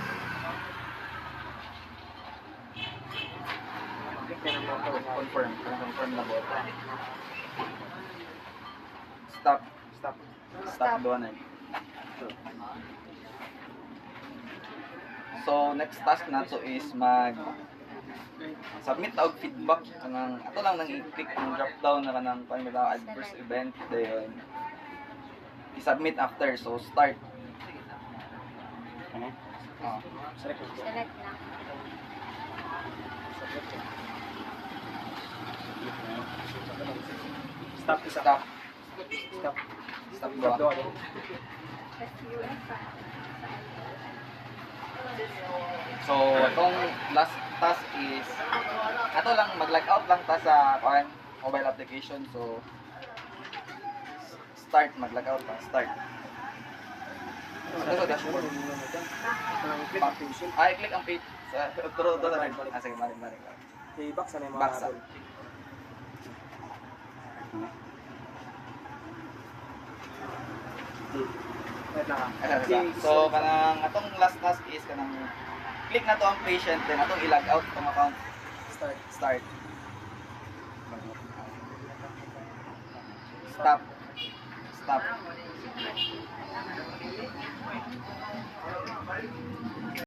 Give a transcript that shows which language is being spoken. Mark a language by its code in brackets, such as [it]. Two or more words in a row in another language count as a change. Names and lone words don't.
[ceb] Click na lang mo. [en] Confirm. Confirm na po. Stop. Stop. Stop doon eh. So, next task na to is submit og feedback kanang ato lang nang i-click ang drop down na kanang adverse event dayon i- submit after. So, start. Select. Select na. Stop. Isa. Stop. Stop. Stop Stop [tl] doon. doon. [ceb] So, itong [en] last task [ceb] is ato lang mag-log out lang ta sa mobile application. So, start, mag-log out ta. Start. [tl] Ano sa dashboard? [ceb] Click ang patient. [tl] I-click ang page. Turo na rin. Sige, maring. [ceb] I-back sa mga Back sa. habol. Wait lang ah. So, kanang atong [en] last task [ceb] is kanang click na to ang patient, then atong i-log out itong account. [en] Start. Stop.